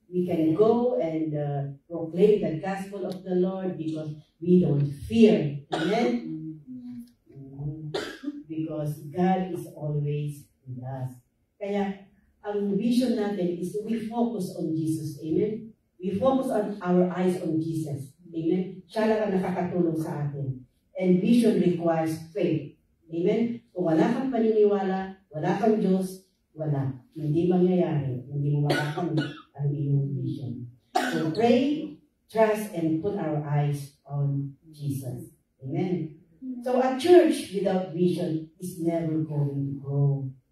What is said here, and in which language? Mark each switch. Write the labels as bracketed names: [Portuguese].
[English] We can go and proclaim the gospel of the Lord because we don't fear. Amen? Because God is always with us. [Filipino] Kaya, ang vision natin [English] is we focus on Jesus. Amen? We focus on our eyes on Jesus. Amen? [Filipino] Siya lang ang nakakatulong sa atin. [English] And vision requires faith. [Filipino] Amen? Kung wala kang paniniwala, wala kang Diyos, wala. Hindi mangyayari. Hindi mo makakamit ang iyong vision. [English] So pray, trust, and put our eyes on Jesus. Amen? So a church without vision is never going to grow.